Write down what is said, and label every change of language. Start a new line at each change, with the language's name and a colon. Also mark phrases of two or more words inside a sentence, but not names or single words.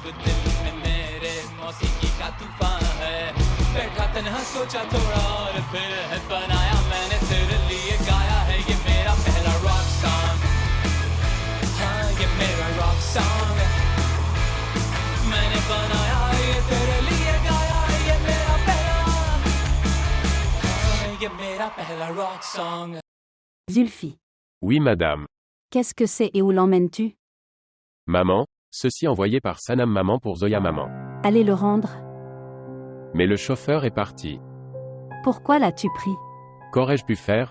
Hindi: दिल में मेरे मौसीकी का तूफान है बैठा तन्हा सोचा थोड़ा और फिर है बनाया मैंने तेरे लिए गाया है ये मेरा पहला
English: rock song
Hindi: हाँ ये मेरा
English: rock song
Hindi: मैंने बनाया ये तेरे लिए गाया ये मेरा पहला
English: rock song.
French: Zulfi. Oui, madame. Qu'est-ce que c'est et où l'emmènes-tu? Maman, ceci envoyé par Sanam maman pour Zoya maman. Allez le rendre. Mais le chauffeur est parti. Pourquoi l'as-tu pris? Qu'aurais-je pu faire?